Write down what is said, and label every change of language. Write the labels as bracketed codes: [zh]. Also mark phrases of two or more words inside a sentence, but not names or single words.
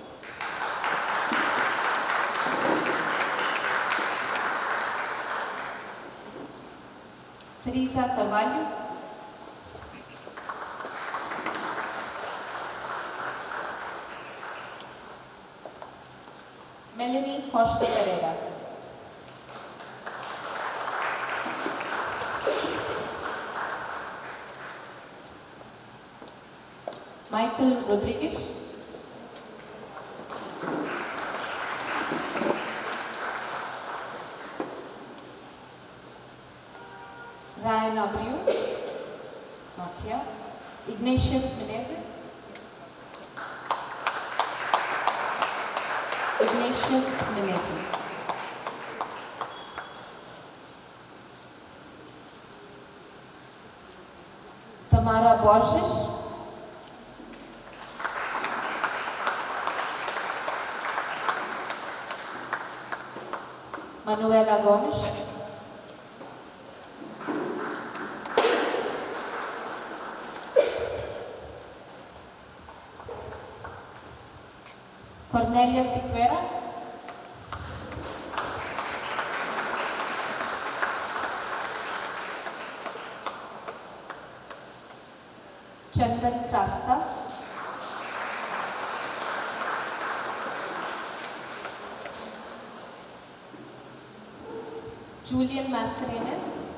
[en] Teresa Carvalho. Melanie Costa Pereira. Michael Rodriguez. Ryan Abreu, not here. Ignatius Menezes. Ignatius Menezes. Tamara Borges. Manuela Gomes. Cornelia Siqueira. Chandan Krasta. Julian Mascarenas.